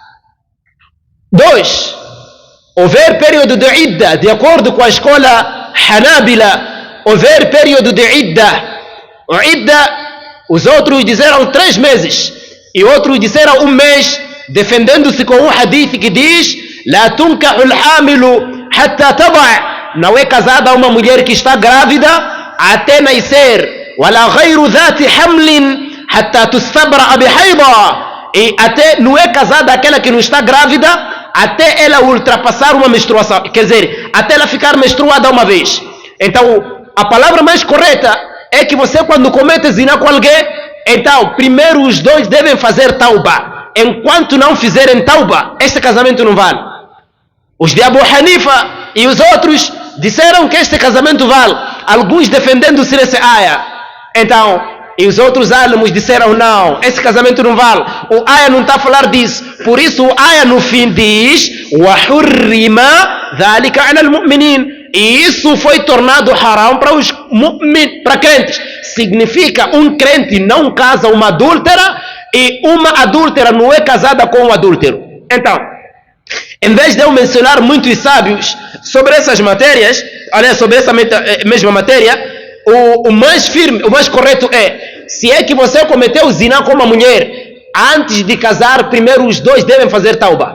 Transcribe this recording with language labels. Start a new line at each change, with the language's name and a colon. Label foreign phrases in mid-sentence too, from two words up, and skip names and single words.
Portuguese: 2. Houver período de idda, de acordo com a escola Hanabila, houver período de idda. O idda, os outros disseram 3 meses, e outros disseram 1 mês, defendendo-se com um hadith que diz:
Arabic: لا تنكح الحامل حتى تضع'.
Portuguese: Não é casada uma mulher que está grávida até nascer.
Arabic: ولا غير ذات حمل حتى تستبرأ بحيضة.
Portuguese: E até não é casada aquela que não está grávida até ela ultrapassar uma menstruação, quer dizer, até ela ficar menstruada uma vez. Então, a palavra mais correta é que você, quando comete zina com alguém, então, primeiro os dois devem fazer tauba. Enquanto não fizerem tauba, este casamento não vale. Os de Abu Hanifa e os outros disseram que este casamento vale, alguns defendendo-se dessa aya. Então, e os outros álamos disseram não, esse casamento não vale, o aya não está a falar disso. Por isso o aya no fim diz:
Arabic: وَحُرِّمَ ذَلِكَ عَلَى الْمُؤْمِنِينَ.
Portuguese: E isso foi tornado haram para os mu'min, para crentes. Significa, um crente não casa uma adúltera e uma adúltera não é casada com um adúltero. Então, em vez de eu mencionar muitos sábios sobre essas matérias, aliás, sobre essa mesma matéria, o mais firme, o mais correto é: se é que você cometeu zina com uma mulher, antes de casar, primeiro os dois devem fazer tauba.